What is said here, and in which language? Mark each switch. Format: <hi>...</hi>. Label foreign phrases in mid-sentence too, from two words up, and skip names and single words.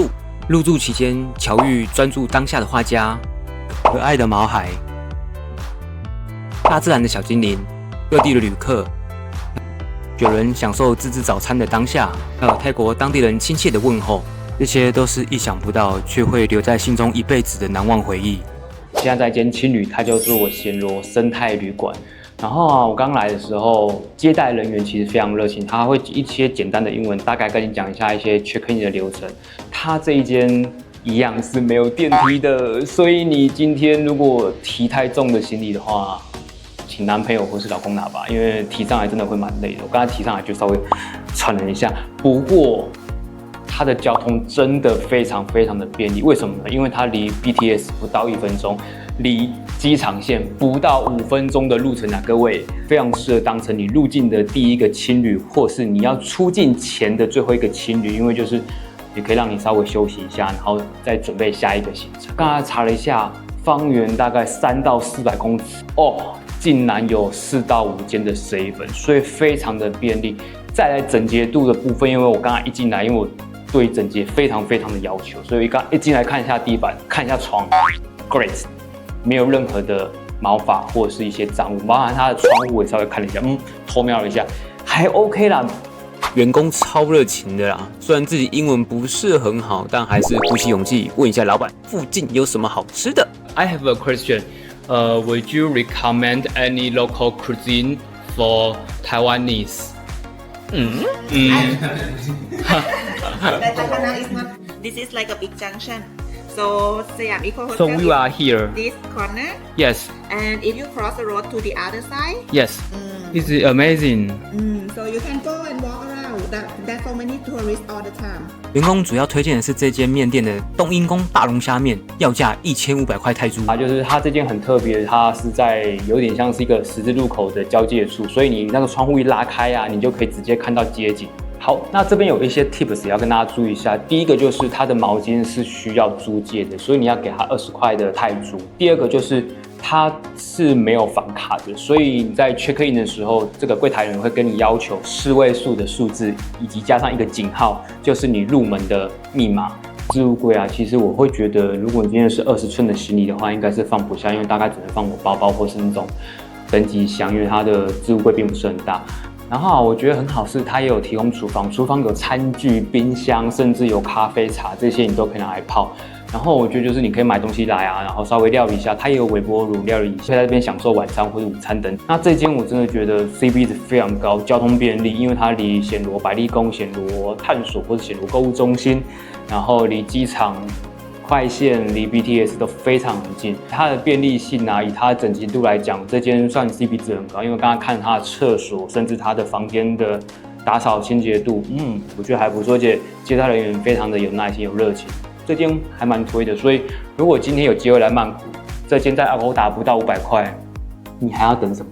<zh>入住期間，巧遇專注當下的畫家，可愛的毛孩，大自然的小精靈，各地的旅客，有人享受自制早餐的當下，還有泰國當地人親切的問候。這些都是意想不到，卻會留在心中一輩子的難忘回憶。現在在一間青旅，它叫做暹羅生態旅館。然後啊，我剛來的時候，接待人員其實非常熱情，他會一些簡單的英文，大概跟你講一下一些</zh> <en>check in</en> <zh>的流程。他這一間一樣是沒有電梯的，所以你今天如果提太重的行李的話，請男朋友或是老公拿吧，因為提上來真的會蠻累的。我剛才提上來就稍微喘了一下，不過它的交通真的非常非常的便利，為什麼呢？因為它離 BTS 不到1分鐘，離機場線不到5分鐘的路程啊，各位非常適合當成你入境的第一個青旅，或是你要出境前的最後一個青旅，因為就是也可以讓你稍微休息一下，然後再準備下一個行程。剛才查了一下，方圓大概3到400公尺哦，竟然有4到5間的 7，所以非常的便利。再來整潔度的部分，因為我剛才一進來，因为我对整潔非常非常的要求，所以一進來看一下地板，看一下床 ，great， 沒有任何的毛髮或者是一些髒物，包含它的窗戶我也稍微看了一下，偷瞄了一下，還 OK 啦。員工超熱情的啦，雖然自己英文不是很好，但還是鼓起勇氣問一下老闆附近有什麼好吃的。</zh> <en>I have a question. Would you recommend any local cuisine for Taiwanese? Taikana is not. This is like a big junction. So Siam Eco Hotel. So we are here. This corner. Yes. And if you cross the road to the other side. Yes. This is amazing. So you can go and walk around. There's so many tourists all the time.</en> <zh>員工主要推薦的是這間麵店的冬陰功大龍蝦麵，要價1500塊泰銖。就是它這間很特別，它是在有點像是一個十字路口的交界處，所以你那個窗戶一拉開啊，你就可以直接看到街景。好，那這邊有一些 tips 也要跟大家注意一下。第一個就是它的毛巾是需要租借的，所以你要給它20塊的泰銖。第二個就是它是沒有房卡的，所以你在</zh> <en>check in</en> <zh>的時候，這個櫃檯人會跟你要求4位數的數字，以及加上一個井號，就是你入門的密碼。置物櫃啊，其實我會覺得，如果你今天是20寸的行李的話，應該是放不下，因為大概只能放我包包或是那種登機箱，因為它的置物櫃並不是很大。然後我覺得很好是它也有提供廚房，廚房有餐具、冰箱，甚至有咖啡茶，這些你都可以拿來泡。然後我覺得就是你可以買東西來啊，然後稍微料理一下，它也有微波爐料理，可以在這邊享受晚餐或者午餐等。那這間我真的覺得 CP 值非常高，交通便利，因為它離暹羅百麗宮、暹羅探索或者暹羅購物中心，然後離機場快線離 BTS 都非常很近，它的便利性啊，以它的整齊度來講，這間算 CP 值很高。因為剛剛看它的廁所，甚至它的房間的打掃清潔度，我覺得還不錯，而且接待人員非常的有耐心、有熱情，這間還蠻推的。所以如果今天有機會來曼谷，這間在 Agoda不到500塊，你還要等什麼？</zh>